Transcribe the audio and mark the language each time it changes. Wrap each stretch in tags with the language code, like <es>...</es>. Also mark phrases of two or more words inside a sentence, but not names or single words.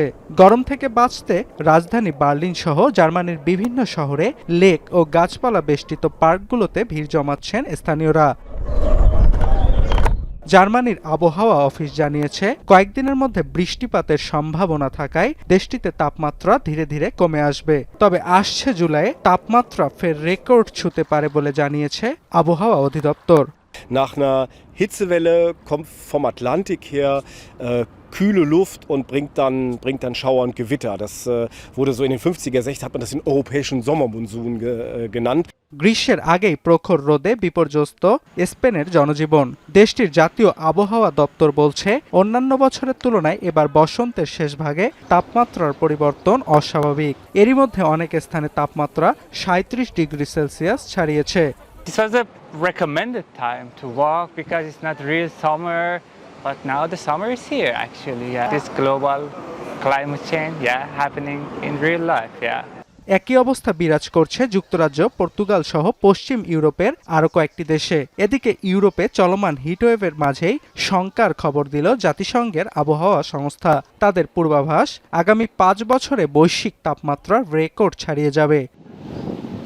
<bn>গরম থেকে বাঁচতে রাজধানী বার্লিন সহ জার্মানির বিভিন্ন শহরে লেক ও গাছপালা বেষ্টিত পার্কগুলোতে ভিড় জমাচ্ছেন স্থানীয়রা। জার্মানির আবহাওয়া অফিস জানিয়েছে, কয়েকদিনের মধ্যে বৃষ্টিপাতের সম্ভাবনা থাকায় দেশটিতে তাপমাত্রা ধীরে ধীরে কমে আসবে। তবে আসছে জুলাইয়ে তাপমাত্রা ফের রেকর্ড ছুঁতে পারে বলে জানিয়েছে আবহাওয়া অধিদপ্তর।</bn> <de>Nach einer Hitzewelle kommt vom Atlantik her kühle Luft und bringt dann Schauer und Gewitter. Das wurde so in den 50er, 60er hat man das den europäischen Sommermonsun genannt.</de> <bn>গ্রীষ্মের আগেই প্রখর রোদে বিপর্যস্ত স্পেনের জনজীবন। দেশটির জাতীয় আবহাওয়া দপ্তর বলছে, অন্যান্য বছরের তুলনায় এবার বসন্তের শেষ ভাগে তাপমাত্রার পরিবর্তন অস্বাভাবিক। এরই মধ্যে অনেক স্থানে তাপমাত্রা ৩৭ ডিগ্রি সেলসিয়াস ছাড়িয়েছে।</bn> <en>This was a recommended time to walk because it's not real summer, but now the summer is here actually. Yeah. This global climate change, happening in real life,</en> <bn>একই অবস্থা বিরাজ করছে যুক্তরাজ্য, পর্তুগাল সহ পশ্চিম ইউরোপের আরও কয়েকটি দেশে। এদিকে ইউরোপে চলমান হিটওয়েভের মাঝেই শঙ্কার খবর দিল জাতিসংঘের আবহাওয়া সংস্থা। তাদের পূর্বাভাস, আগামী ৫ বছরে বৈশ্বিক তাপমাত্রার রেকর্ড ছাড়িয়ে যাবে।</bn>